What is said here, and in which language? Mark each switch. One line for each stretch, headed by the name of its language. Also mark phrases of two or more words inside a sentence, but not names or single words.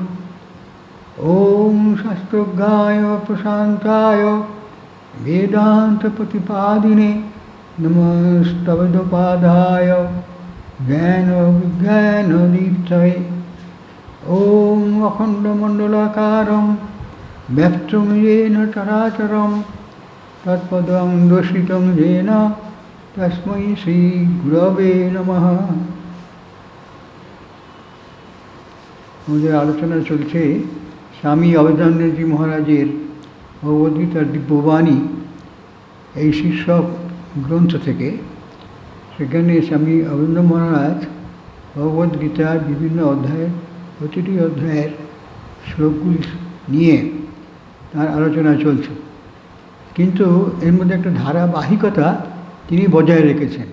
Sanskrit: ॐ शास्त्रज्ञाय प्रशान्ताय वेदान्तप्रतिपादिने नमस्तवेदपादाय ज्ञानविज्ञानदीप्तये। ॐ अखण्डमण्डलाकारं व्यक्तं येन चराचरं तत्पदं दर्शितं येन तस्मै श्रीगुरवे नमः।
Bangla: আমাদের আলোচনা চলছে স্বামী অবদানজি মহারাজের ভগবদ্গীতার দিব্যবাণী এই শীর্ষক গ্রন্থ থেকে। সেখানে স্বামী অবদান মহারাজ ভগবদ্গীতার বিভিন্ন অধ্যায়ের প্রতিটি অধ্যায়ের শ্লোকগুলি নিয়ে তার আলোচনা চলছে, কিন্তু এর মধ্যে একটা ধারাবাহিকতা তিনি বজায় রেখেছেন।